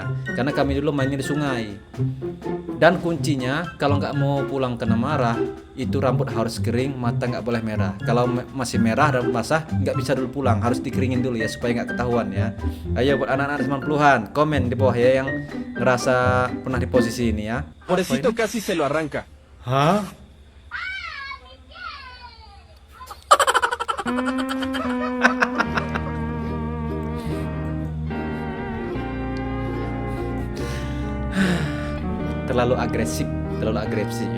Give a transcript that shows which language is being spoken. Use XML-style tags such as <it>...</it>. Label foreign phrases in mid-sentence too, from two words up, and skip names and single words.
<id>Karena kami dulu mainnya di sungai. Dan kuncinya kalau nggak mau pulang kena marah, itu rambut harus kering, mata nggak boleh merah. Kalau masih merah dan basah nggak bisa dulu pulang, harus dikeringin dulu ya supaya nggak ketahuan ya. Ayo buat anak-anak 90-an, komen di bawah ya yang ngerasa pernah di posisi ini ya.</id> <es>Pobrecito casi se lo arranca.</es> <id>Hah? terlalu agresif ya.</id>